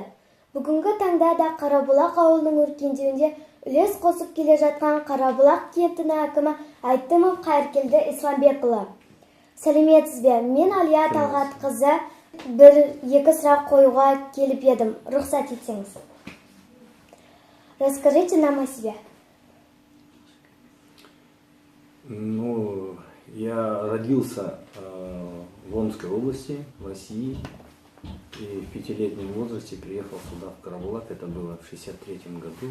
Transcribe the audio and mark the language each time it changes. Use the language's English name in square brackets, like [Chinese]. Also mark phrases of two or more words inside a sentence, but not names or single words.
[Kazakh] Бүгінгі таңда да Қарабұлақ ауылының өркендеуінде үлес қосып келе жатқан Қарабұлақ кентінің әкімі Айтымов Қайыркелді Исламбекұлы. Сәлеметсіз бе? Мен Алия Талғатқызы бір-екі сұрақ қоюға келіп едім. Рұқсат етсеңіз. [Russian] Расскажите нам о себе. Ну, я родился в Омской области, в России, и в 5-летнем возрасте приехал сюда, в Карабулак, это было в 1963 году.